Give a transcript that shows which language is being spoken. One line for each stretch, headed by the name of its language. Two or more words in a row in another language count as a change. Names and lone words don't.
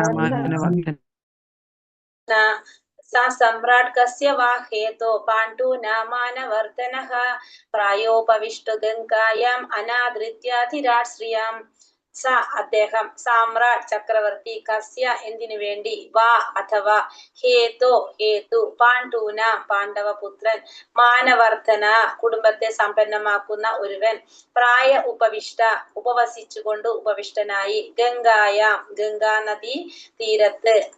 Sanskrit: सा सम्राट कस्य वा हेतो पाण्डूनामानवर्धनः प्रायोपविष्टो गङ्गायाम् अनादृत्याधिराट श्रियम्
Malayalam: സ അദ്ദേഹം സാമ്രാട്ട് ചക്രവർത്തി കസ്യ എന്തിനു വേണ്ടി വാ അഥവാ ഹേതോ ഹേതു പാണ്ഡൂന പാണ്ഡവപുത്രൻ മാനവർദ്ധന കുടുംബത്തെ സമ്പന്നമാക്കുന്ന ഒരുവൻ
Sanskrit: പ്രായ ഉപവിഷ്ട
Malayalam: ഉപവസിച്ചുകൊണ്ട് ഉപവിഷ്ടനായി ഗംഗായാം ഗംഗാ നദി തീരത്ത്